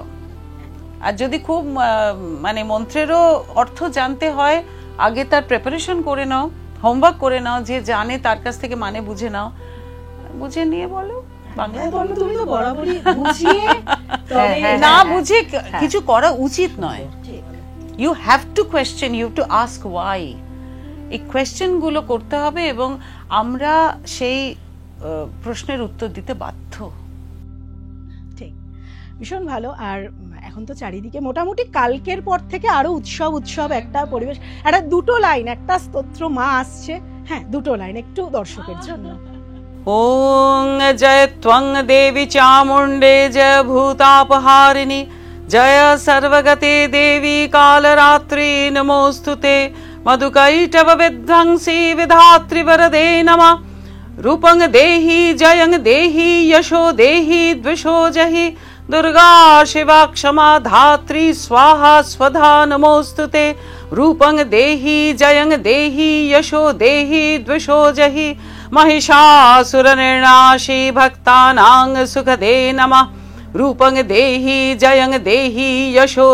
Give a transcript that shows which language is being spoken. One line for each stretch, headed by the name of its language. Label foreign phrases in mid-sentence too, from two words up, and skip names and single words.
Bangla: আর যদি খুব মানে মন্ত্রেরও অর্থ জানতে হয়, আগে তার প্রিপারেশন করে নাও, হোমওয়ার্ক করে নাও, যে জানে তার কাছ থেকে মানে বুঝে নাও, বুঝে নিয়ে বলো। না বুঝে কিছু করা উচিত নয়।
English: You have to question, you have to ask why.
Bangla: এই কোয়েশ্চেন গুলো করতে হবে এবং আমরা সেই প্রশ্নের উত্তর দিতে বাধ্য। ঠিক, ভীষণ ভালো। আর এখন তো চারিদিকে মোটামুটি কালকের পর থেকে আরো উৎসব উৎসব একটা পরিবেশ। একটা দুটো লাইন, একটা স্তোত্র মা আসছে, হ্যাঁ দুটো লাইন একটু দর্শকের জন্য।
Sanskrit: ওং জয় ত্বং দেবী চামুণ্ডে জয় ভূতাপহারিণী জয় সর্বগতে দেবী কালরাত্রি নমোস্তুতে মধুকৈটভ বিধ্বংসী বিধাত্রী বরদে নমঃ रूपं देहि जयं देहि यशो देहि द्विषो जहि दुर्गा शिवा क्षमा धात्री स्वाहा स्वधा नमोस्तुते रूपं देहि जयं देहि यशो देहि द्विषो जहि महिषासुरनिर्नाशी भक्तानां सुखदे नमः रूपं देहि जयं देहि यशो